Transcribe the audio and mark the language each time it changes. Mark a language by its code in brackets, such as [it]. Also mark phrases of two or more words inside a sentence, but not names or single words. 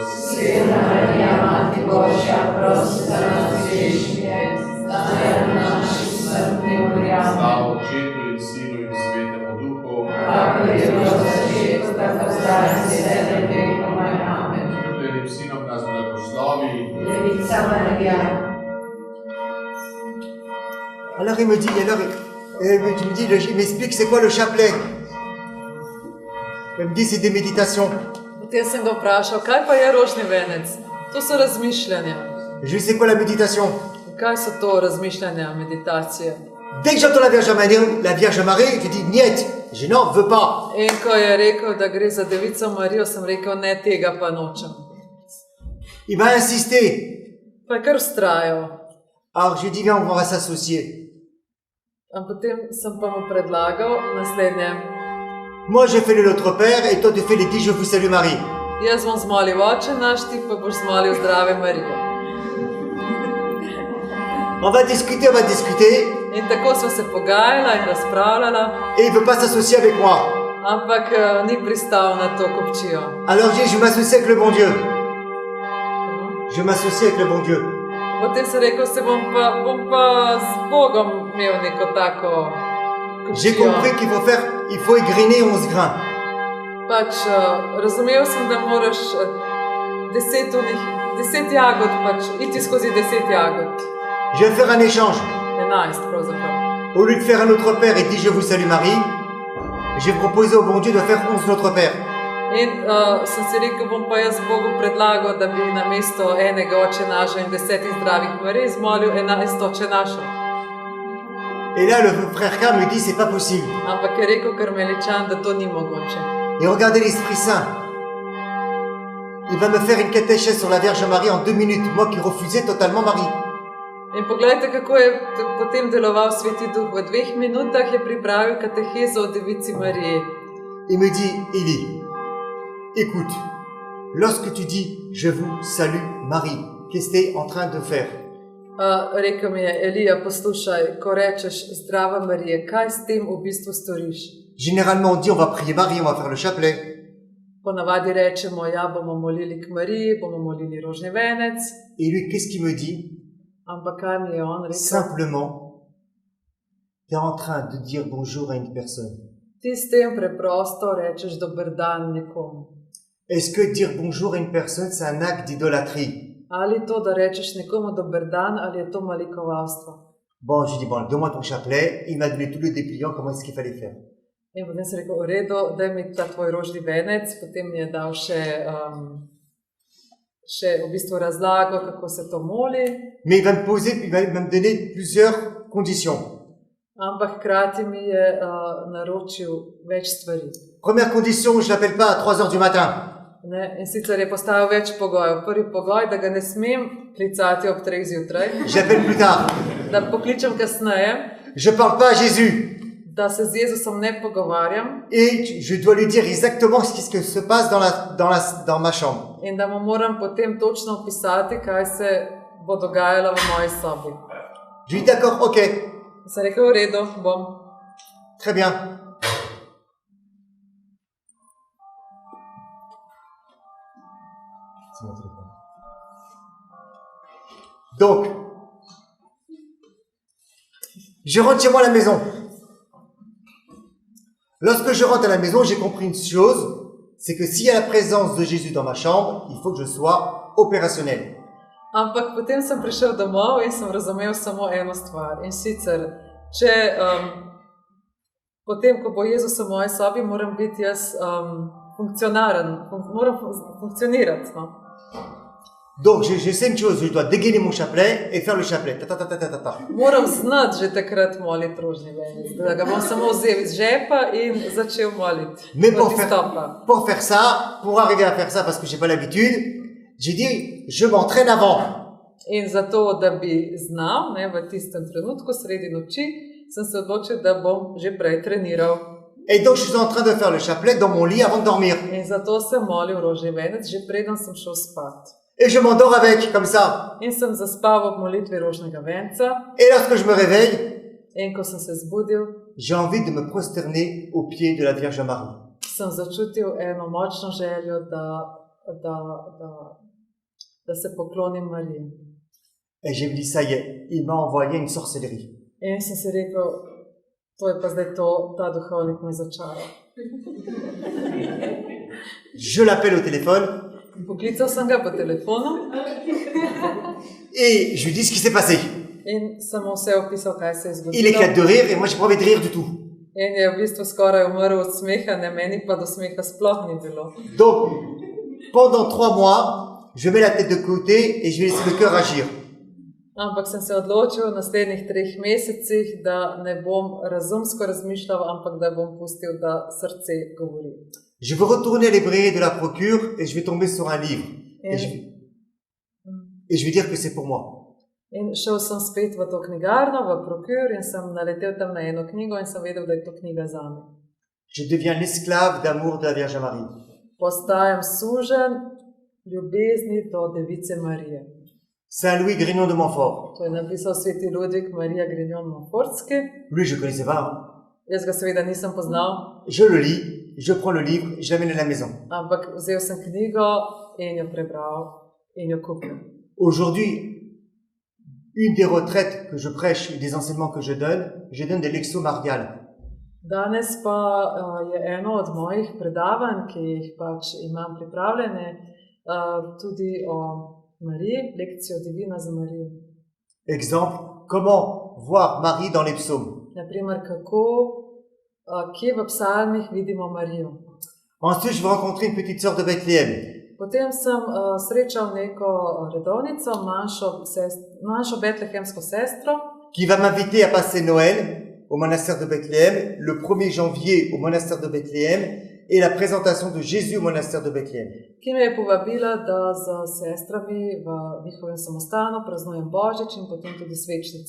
[sl] Sveta Marija, Mati Božja, prosi za nas grešnike, zdaj in v naši smrtni uri. Amen. Slava Očetu in Sinu in Svetemu Duhu. Kakor je bilo v začetku, tako zdaj in vselej vekom. Amen. Ljubljenim Sinom nas blagoslovi. Devica Marija. [fr] Alors il me dit, il m'explique c'est quoi le chapelet. Il me dit c'est des méditations. [sl] Potem sem ga vprašal, kaj pa je rožni venec? To so razmišljanja. [fr] Je lui dis c'est quoi la méditation? [sl] Kaj so to razmišljanja, meditacije? [fr] Dès que j'entends la Vierge Marie, je dis niet, je n'en veux pas. [sl] In ko je rekel, da gre za Devico Marijo, sem rekel, ne, tega pa nočem. [fr] Il m'a insisté. [sl] Pa je kar vztrajal. [fr] Alors j'ai dit viens, on va s'associer. [sl] Potem sem pa mu predlagal naslednje. [fr] Moi je fais le Notre Père et toi tu fais les 10 Je vous salue Marie. [sl] Jaz bom zmolil Oče naš, ti pa boš zmolil Zdrave Marije. [fr] On va discuter. [sl] In tako smo se pogajala in razpravljala, [fr] Et il ne veut pas s'associer avec moi. [sl] ampak ni pristal na to kupčijo. [fr] Alors j'ai dit je m'associe avec le bon Dieu. Je m'associe avec le bon Dieu. [sl] Potem sem rekel, bom pa z Bogom imel neko tako [fr] J'ai [sl] kupčijo. [fr] compris il faut égriner 11 grains. [sl] Pač razumel sem, da moraš 10 jagod, pač iti skozi 10 jagod. [fr] Je vais faire un échange. [sl] 11 pravzaprav. [fr] Au lieu de faire un Notre Père et 10 Je vous salue Marie, j'ai proposé au bon Dieu de faire 11 Notre Père. [sl] In sem si rekel, bom pa jaz Bogu predlagal, da bi na mesto enega Oče našega in 10 zdravih Marij zmolil 11 Oče našo. [fr] Et là le frère K me dit c'est pas possible. [sl] Ampak je rekel Karmeličan, da to ni mogoče. [fr] Et regardez l'Esprit Saint. Il va me faire une catéchèse sur la Vierge Marie en 2 minutes, moi qui refusais totalement Marie. [sl] In poglejte, kako je potem deloval Sveti Duh. V 2 minutah je pripravil katehezo o Devici Mariji. [fr] Il me dit, Élie, écoute, lorsque tu dis je vous salue Marie, qu'est-ce que tu es en train de faire? [sl] Rekel mi je, Elija, poslušaj, ko rečeš Zdrava Marija, kaj s tem v bistvu storiš? [fr] Généralement on dit on va prier Marie, on va faire le chapelet. [sl] Ponavadi rečemo, ja, bomo molili k Mariji, bomo molili rožni venec. [fr] Et lui, qu'est-ce qu'il me dit? [sl] Ampak kaj mi je on rekel? [fr] Simplement, tu es en train de dire bonjour à une personne. [sl] Ti s tem preprosto rečeš dober dan nekomu. [fr] Est-ce que dire bonjour à une personne, c'est un acte d'idolâtrie? [sl] Ali to, da rečeš nekomu dober dan, ali je to malikovalstvo? [fr] Bon, je dis, bon, donne-moi ton chapelet. Il m'a donné tous les dépliants, comment est-ce qu'il fallait faire. [sl] In potem sem rekel, v redu, daj mi ta tvoj rožni venec, potem mi je dal še v bistvu razlago, kako se to moli, [fr] Mais il va me donner plusieurs conditions. [sl] ampak hkrati mi je naročil več stvari. [fr] Première condition, je l'appelle pas à 3 heures du matin. [sl] Ne? In sicer je postavil več pogojev. Prvi pogoj, da ga ne smem klicati ob 3 zjutraj, [fr] J'appelle plus tard. [sl] da pokličem kasneje, [fr] Je parle pas à Jésus. [sl] da se z Jezusom ne pogovarjam [fr] Et je dois lui dire exactement ce qui se passe dans ma chambre. [sl] in da mu moram potem točno opisati, kaj se bo dogajalo v moji sobi. [fr] Je lui dis d'accord, [sl] ok, Sem rekel, v redu, bom. [fr] très bien. C'est mon téléphone. Donc, je rentre chez moi à la maison. Lorsque je rentre à la maison, j'ai compris une chose, c'est que s'il y a la présence de Jésus dans ma chambre, il faut que je sois opérationnel. [sl] Ampak potem sem prišel domov in sem razumel samo eno stvar. In sicer, če potem, ko bo Jezus v moji sobi, moram biti jaz funkcionaren, moram funkcionirati. No? [fr] Donc, je sais une chose, je dois dégainer mon chapelet et faire le chapelet. Ta, ta, ta, ta, ta, ta, ta. [sl] Moram znati že takrat moliti rožni venec, da ga bom samo vzel iz žepa in začel moliti. [fr] Mais [sl] Od izstopa. [fr] pour faire ça, pour arriver à faire ça, parce que j'ai pas l'habitude, j'ai dit, je m'entraîne avant. [sl] In zato, da bi znal, ne, v tistem trenutku, sredi noči, sem se odločil, da bom že prej treniral. [fr] Et donc, je suis en train de faire le chapelet dans mon lit avant de dormir. [sl] In zato sem molil rožni venec, že preden sem šel spat. [fr] Et je m'endors avec, comme ça. [sl] In sem zaspal ob molitvi rožnega venca. [fr] Et lorsque je me réveille, [sl] In ko sem se zbudil, [fr] j'ai envie de me prosterner aux pieds de la Vierge Marie. [sl] sem začutil eno močno željo, da se poklonim Mariji. [fr] Et j'ai dit, ça y est, il m'a envoyé une sorcellerie. [sl] In sem si rekel, to je pa zdaj to, ta duhovnik me začaral. [fr] Je l'appelle au téléphone [sl] Poklical sem ga po telefonu [fr] et je lui dis ce qui s'est passé. [sl] in sem mu vse opisal, kaj se je [fr] Il [sl] zgodilo. [fr] éclate de rire et moi, j'ai pas envie de rire du tout. [sl] In je v bistvu skoraj umrl od smeha, ne, meni pa do smeha sploh ni bilo. [fr] Donc, pendant 3 mois, je mets la tête de côté et je vais laisser le cœur agir. [sl] Ampak sem se odločil v naslednjih 3 mesecih, da ne bom razumsko razmišljal, ampak da bom pustil, da srce govori. [fr] Je veux retourner à librairie de la procure et je vais tomber sur un livre. Et je vais dire que c'est pour moi. [sl] In šel sem spet v to knjigarno, v Procure, in sem naletel tam na eno knjigo in sem vedel, da je to knjiga zame. [fr] Je deviens l'esclave d'amour de la Vierge Marie. [sl] Postajam suženj ljubezni do Device Marije. [fr] Saint Louis Grignon de Montfort. [sl] To je napisal sveti Ludvik Marija Grignon-Montfortski. [fr] Lui, je ne connaissais pas. [sl] Jaz ga seveda nisem poznal, [fr] Je le lis, je prends le livre, je l'amène à la maison. [sl] ampak vzel sem knjigo in jo prebral in jo kupil. [fr] Aujourd'hui, une des retraites que je prêche et des enseignements que je donne des lections mariales. [sl] Danes pa je eno od mojih predavanj, ki jih pač imam pripravljene, tudi o Mariji, lekcijo Divina za Marijo. [fr] Exemple, comment voir Marie dans les psaumes. [sl] Naprimer, kako, kje v psalmih vidimo Marijo. [fr] Ensuite, je vais rencontrer une petite sœur de Bethléem. [sl] Potem sem srečal neko redovnico, manjšo betlehemsko sestro, [fr] qui va m'inviter à passer Noël au monastère de Bethléem, le 1er janvier au monastère de Bethléem et la présentation de Jésus au monastère de Bethléem. [sl] ki me je povabila, da z sestrami v njihovem samostanu praznujem Božič in potem tudi svečnico.